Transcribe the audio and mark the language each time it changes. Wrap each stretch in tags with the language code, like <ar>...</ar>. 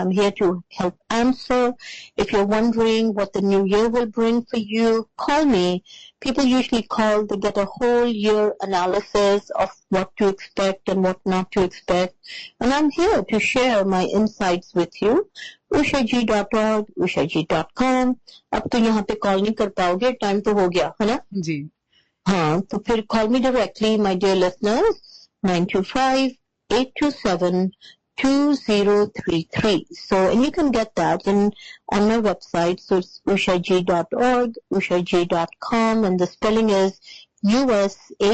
<en>I'm here to help answer. If you're wondering what the new year will bring for you, call me. People usually call, they get a whole year analysis of what to expect and what not to expect. And I'm here to share my insights with you. ushaji.org, ushaji.com.</en> <hi>अब तो यहाँ पे call नहीं कर पाओगे, time तो हो गया, है ना? जी. हाँ, तो फिर</hi> <en>call me directly, my dear listeners, 925-827-2033. So, and you can get that on my website. So it's ushaji.org, ushaji.com, and the spelling is USHAJI.</en>